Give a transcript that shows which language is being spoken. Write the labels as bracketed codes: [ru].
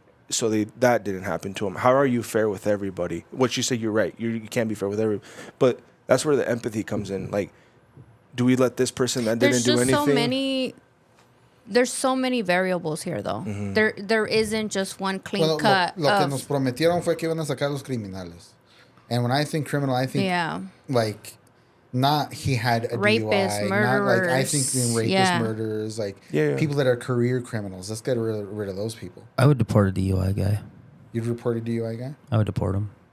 [en] So that didn't happen to them. How are you fair with everybody? What you say, you're right. You can't be fair with everybody. But that's where the empathy comes in. Like, do we let this person that didn't do anything? There's so many variables here, though. There isn't just one clean cut. [es] Lo que nos prometieron fue que iban a sacar los criminales. [en] And when I think criminal, I think like not he had a rapists, DUI, murderers. not like I think rapists, murderers, like people that are career criminals. Let's get rid of those people. I would deport a DUI guy. You'd report a DUI guy? I would deport him.